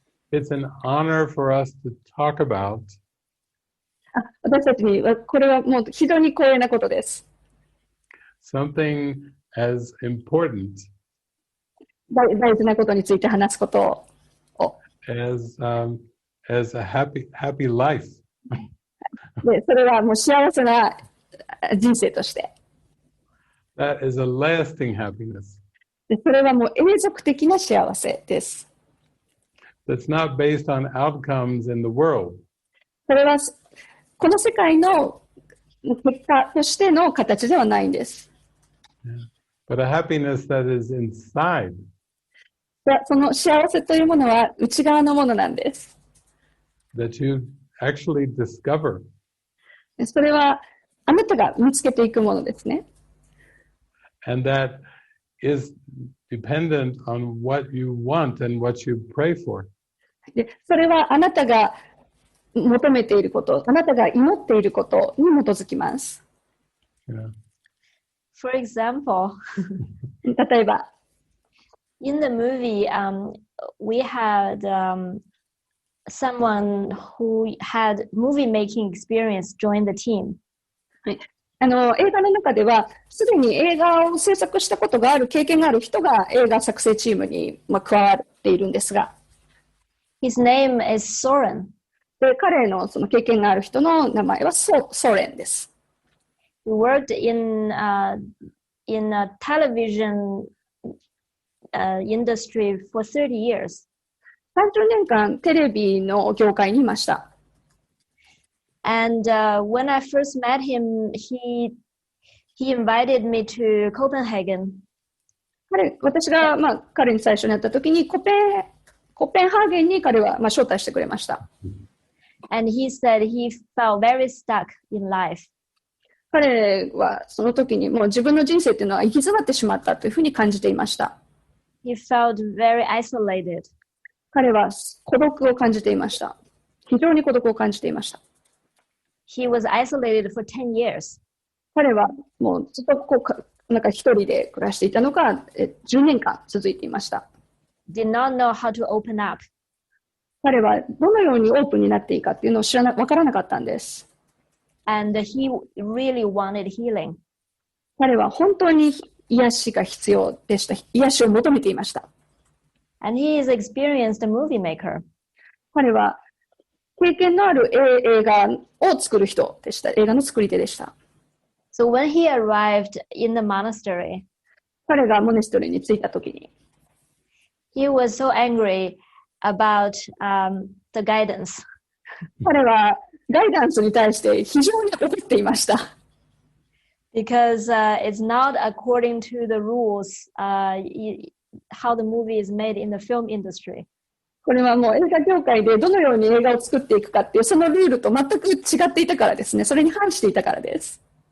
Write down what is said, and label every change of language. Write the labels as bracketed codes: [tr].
[en] It's an honor for us to talk about [ja] 私たちには、これはもう非常に光栄なことです。 [en] something as important [ja] 大事なことについて話すことを。 [en] as a happy life. [ja] で、それはもう幸せな人生として。 [en] That is a lasting happiness. [ja] で、それはもう永続的な幸せです。 [en] That's not based on outcomes in the world. [ja] それはこの世界の結果としての形ではないんです。 [en] But a happiness that is inside. [ja] その幸せというものは内側のものなんです。 [en] That you actually discover. [ja] それはあなたが見つけていくものですね。 [en] And that is dependent on what you want and what you pray for. [ja] で、それはあなたが求めていること、あなたが祈っていることに基づきます。 [en] Yeah. For example, [ja] 例えば、 [en] in the movie, we had someone who had movie making experience join the team. [ja] 映画の中では、すでに映画を制作したことがある、経験がある人が映画作成チームに加わっているんですが、 [en] His name is Soren. [ja] で、彼のその経験がある人の名前はソ連です。 [en] He worked in a television industry for 30 years. [ja] 30年間テレビの業界にいました。 [en] And when I first met him, he invited me to Copenhagen. [ja] 私が彼に最初に会った時にコペンハーゲンに彼は招待してくれました。 [en] And he said he felt very stuck in life. [ja] 彼はその時にもう自分の人生っていうのは行き詰まってしまったというふうに感じていました。 [en] He felt very isolated. [ja] 彼は孤独を感じていました。非常に孤独を感じていました。 [en] He was isolated for 10 years. [ja] 彼はもうずっとなんか一人で暮らしていたのが10年間続いていました。 [en] Did not know how to open up. [ja] 彼はどのようにオープンになっていいかっていうのをわからなかったんです。 [en] And he really wanted healing. [ja] 彼は本当に癒しが必要でした。癒しを求めていました。 [en] And he is experienced a movie maker. [ja] 彼は経験のある映画を作る人でした。映画の作り手でした。 [en] So when he arrived in the monastery, [ja] 彼がモネストリーに着いたときに、 [en] he was so angry about the guidance. [ja] 彼はガイダンスに対して非常に怒っていました。 [en] Because it's not according to the rules how the movie is made in the film industry. [ja] これはもう映画業界でどのように映画を作っていくかっていうそのルールと全く違っていたからですね。それに反していたからです。